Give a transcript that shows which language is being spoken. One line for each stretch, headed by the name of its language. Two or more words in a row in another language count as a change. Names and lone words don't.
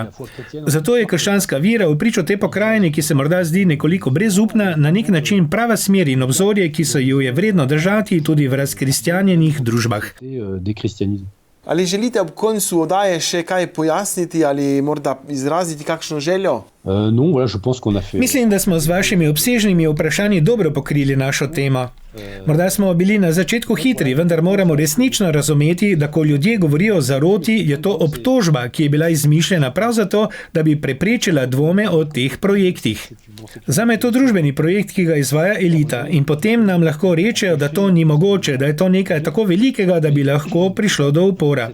Slovenian: Zato je krščanska vera v pričo te pokrajine, ki se morda zdi nekoliko brezupna, na nek način prava smer in obzorje, ki se jo je vredno držati tudi v razkristjanjenih družbah. Ali želite ob koncu oddaje še kaj pojasniti ali morda izraziti kakšno željo?
French: Non, voilà, je pense qu'on a fait...
Slovenian: Mislim, da smo z vašimi obsežnimi vprašanji dobro pokrili našo temo. Morda smo bili na začetku hitri, vendar moramo resnično razumeti, da ko ljudje govorijo o zaroti, je to obtožba, ki je bila izmišljena prav zato, da bi preprečila dvome o teh projektih. Zame je to družbeni projekt, ki ga izvaja elita in potem nam lahko rečejo, da to ni mogoče, da je to nekaj tako velikega, da bi lahko prišlo do upora.